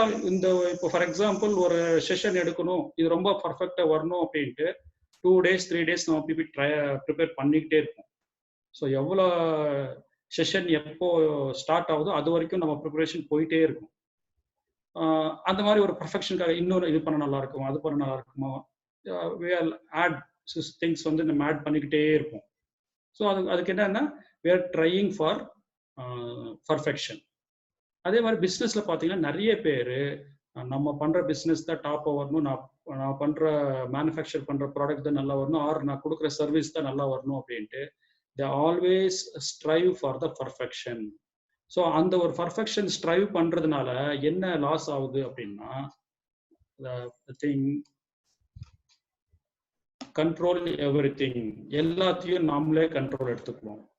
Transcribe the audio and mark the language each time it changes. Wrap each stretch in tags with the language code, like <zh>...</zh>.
<ta>இந்த இப்போ for example ஒரு செஷன் எடுக்கணும், இது ரொம்ப பர்ஃபெக்டாக வரணும் அப்படின்ட்டு 2 days 3 days நம்ம ப்ரிப்பேர் பண்ணிக்கிட்டே இருப்போம். ஸோ எவ்வளோ செஷன் எப்போ ஸ்டார்ட் ஆகுதோ அது வரைக்கும் நம்ம ப்ரிப்பரேஷன் போயிட்டே இருக்கும். அந்த மாதிரி ஒரு பர்ஃபெக்ஷனுக்காக இன்னொரு இது பண்ண நல்லா இருக்குமோ, அது பண்ண நல்லா இருக்குமோ, ஆட் திங்ஸ் வந்து நம்ம ஆட் பண்ணிக்கிட்டே இருப்போம்.</ta> <en>so</en> <ta>அதுக்கு என்னன்னா,</ta> <en>we are trying for perfection.</en> <ta>அதே மாதிரி பிஸ்னஸ்ல பார்த்தீங்கன்னா நிறைய பேர் நம்ம பண்ற பிஸ்னஸ் தான் டாப் வரணும், நான் பண்ற மேனுஃபேக்சர் பண்ற ப்ராடக்ட் தான் நல்லா வரணும், ஆர் நான் கொடுக்குற சர்வீஸ் தான் நல்லா வரணும் அப்படின்ட்டு</ta> <en>they always strive for the perfection.</en> <ta>So அந்த ஒரு பர்ஃபெக்ஷன் ஸ்ட்ரைவ் பண்றதுனால என்ன லாஸ் ஆகுது அப்படின்னா, கண்ட்ரோல் எவ்ரிதிங், எல்லாத்தையும் நாமளே கண்ட்ரோல் எடுத்துக்குவோம்.</ta>